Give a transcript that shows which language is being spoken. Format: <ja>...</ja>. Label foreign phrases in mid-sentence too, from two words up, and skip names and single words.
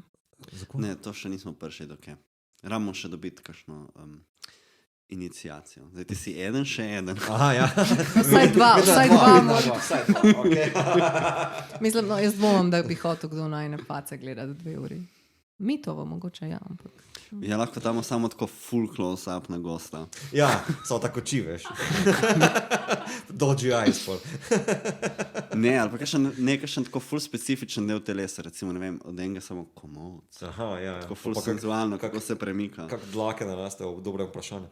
<sl>Ne, to še nismo prišli do kje. Rabimo še dobiti kakšno iniciacijo. Zdaj ti si eden, še eden. Aha, ja. Vsaj dva. Okay. Mislim, no, jaz dvomim, da bi hotel kdo najne face gledati 2 uri. Mitovo mogoče, ja, ampak... Ja, lahko tamo samo tako</sl> <en>full close-up</en> <sl>na gosta. Ja, samo tako oči, veš.</sl> <en>Dodgy eyes,</en> <sl>pol. Ne, ali pa nekakšen tako full specifičen del telesa, recimo, ne vem, od enega samo komolc. Aha, ja. Tako full senzualno, kako se premika. Kako dlake naraste v dobrem vprašanju.</sl>